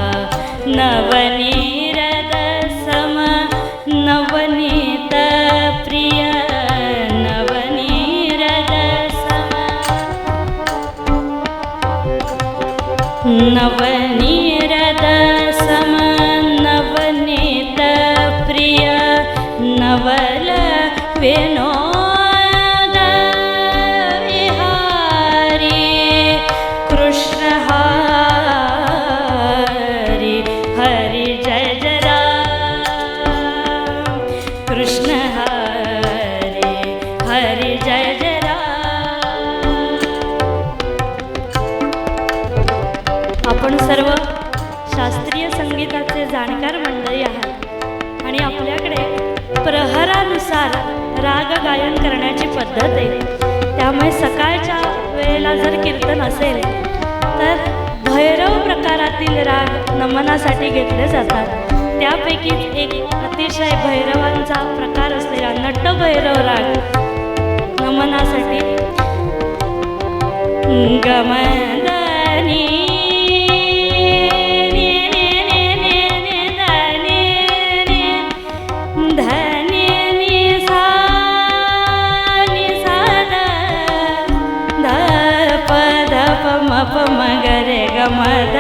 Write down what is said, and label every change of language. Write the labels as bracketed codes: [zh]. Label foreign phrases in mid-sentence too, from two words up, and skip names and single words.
[sa] नवनीरद सम नवनीत प्रिय नवनीरद सम नवनीरद सम नवनीत प्रिय नवल विनोद विहारी कृष्ण हरि हरि जय जय राम कृष्ण हरि हरि जय जय राम. [mr] आपण सर्व शास्त्रीय संगीताचे जाणकार मंडळी आहात आणि आपल्याकडे प्रहरानुसार राग गायन करण्याची पद्धत आहे. त्यामुळे सकाळच्या वेळेला जर कीर्तन असेल तर भैरव प्रकारातील राग नमनासाठी घेतले जातात. त्यापैकी एक अतिशय भैरवांचा प्रकार असलेला नटभैरव राग नमनासाठी गमदनी प म ग रे ग म ध